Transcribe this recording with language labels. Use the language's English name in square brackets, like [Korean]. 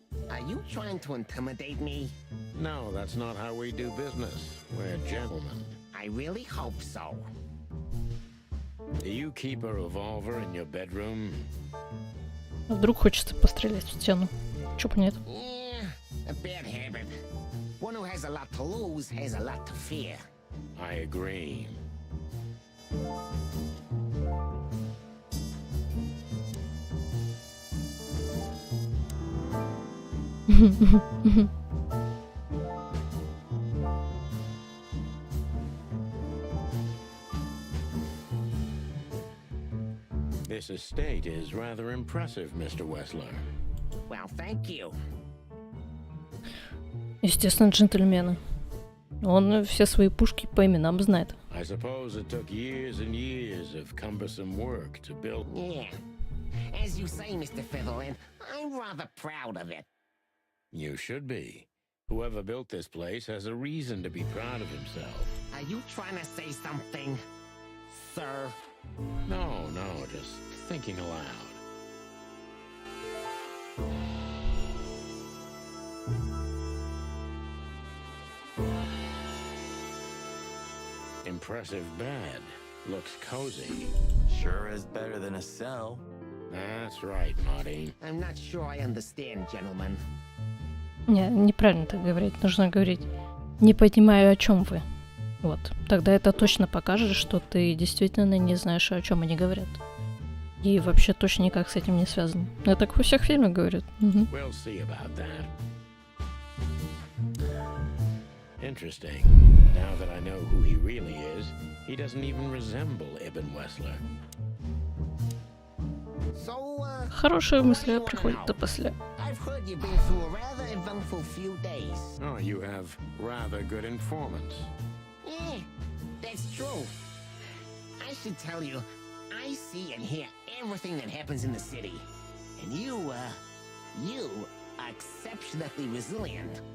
[English] Are you trying to intimidate me? No, that's not how we do business. We're gentlemen. I really hope so. Do you keep a revolver in your bedroom? [Russian] Вдруг хочется пострелять в стену. Чё бы нет? [English] Yeah, a bad habit. One who has a lot to lose has a lot to fear. I agree. This estate is rather impressive, Mr. Wessler. Well, thank you. [Russian] Естественно, джентльмены. Он все свои пушки по именам знает. [English] I suppose it took years and years of cumbersome work to build. Yeah. As you say, Mr. Featherland, I'm rather proud of it. You should be. Whoever built this place has a reason to be proud of himself. Are you trying to say something, sir? No, just thinking aloud. Impressive bed. Looks cozy. Sure is better than a cell. That's right, Marty. I'm not sure I understand, gentlemen. [Russian] Не, неправильно так говорить. Нужно говорить «не понимаю, о чем вы». Вот. Тогда это точно покажет, что ты действительно не знаешь, о чем они говорят. И вообще точно никак с этим не связано. Это так во всех фильмах говорят. Угу. [English] We'll see about that. Interesting. Now that I know who he really is, he doesn't even resemble Ibn Wessler. So, [Russian] Хорошие мысли приходят до после. [English] I've heard you've been through a rather eventful few days. Oh, you have rather good informants. Yeah, that's true. I should tell you, I see and hear everything that happens in the city. And you are exceptionally resilient.